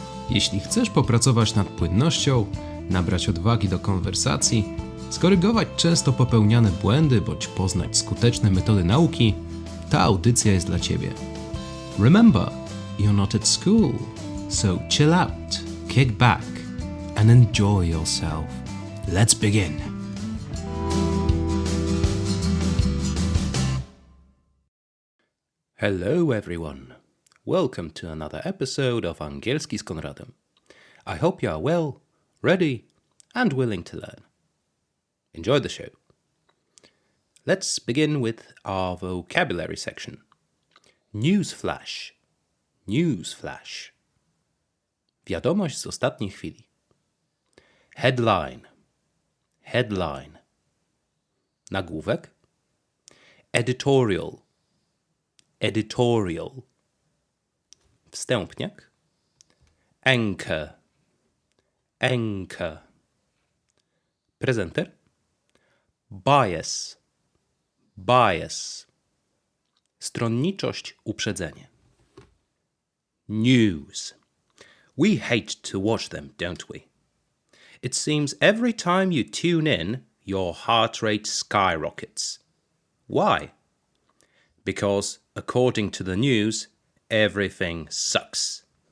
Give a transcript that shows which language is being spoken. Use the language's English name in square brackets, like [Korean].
[Polish] Jeśli chcesz popracować nad płynnością, nabrać odwagi do konwersacji, skorygować często popełniane błędy bądź poznać skuteczne metody nauki, ta audycja jest dla Ciebie. [English] Remember, you're not at school, so chill out, kick back and enjoy yourself. Let's begin. Hello everyone. Welcome to another episode of Angielski z Konradem. I hope you are well, ready and willing to learn. Enjoy the show. Let's begin with our vocabulary section. Newsflash. Newsflash. [Polish] Wiadomość z ostatniej chwili. [English] Headline. Headline. Nagłówek. Editorial. Editorial. Wstępniak. Anchor. Anchor. Prezenter. Bias. Bias. [Polish] Stronniczość, uprzedzenie. [English] News. We hate to watch them, don't we? It seems every time you tune in, your heart rate skyrockets. Why? Because, according to the news, everything sucks.